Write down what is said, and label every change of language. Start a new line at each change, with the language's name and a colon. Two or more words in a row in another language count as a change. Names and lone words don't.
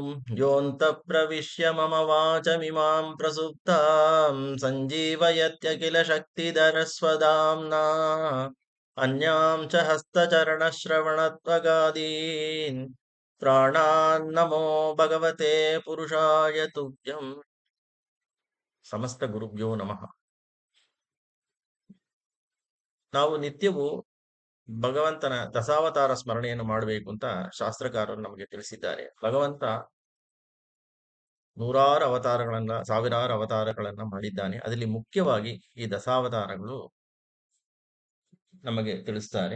Sanskrit: ಯೋऽಂತ ಪ್ರವಿಶ್ಯ ಮಮ ವಾಚಮಿಮಾಂ ಪ್ರಸುಪ್ತಾಂ ಸಂಜೀವಯತ್ಯಖಿಲ ಶಕ್ತಿಧರಸ್ವಧಾಮ್ನಾ ಅನ್ಯಾಂ ಚ ಹಸ್ತಚರಣಶ್ರವಣತ್ವಗಾದೀನ್ ಪ್ರಾಣಾನ್ನಮೋ ಭಗವತೆ ಪುರುಷಾಯ ತುಭ್ಯಂ. ಸಮಸ್ತ ಗುರುಭ್ಯೋ ನಮಃ.
Kannada: ನಾವು ನಿತ್ಯವೂ ಭಗವಂತನ ದಶಾವತಾರ ಸ್ಮರಣೆಯನ್ನು ಮಾಡಬೇಕು ಅಂತ ಶಾಸ್ತ್ರಕಾರರು ನಮಗೆ ತಿಳಿಸಿದ್ದಾರೆ. ಭಗವಂತ ನೂರಾರು ಅವತಾರಗಳನ್ನ, ಸಾವಿರಾರು ಅವತಾರಗಳನ್ನ ಮಾಡಿದ್ದಾನೆ. ಅದರಲ್ಲಿ ಮುಖ್ಯವಾಗಿ ಈ ದಶಾವತಾರಗಳು ನಮಗೆ ತಿಳಿಸ್ತಾರೆ.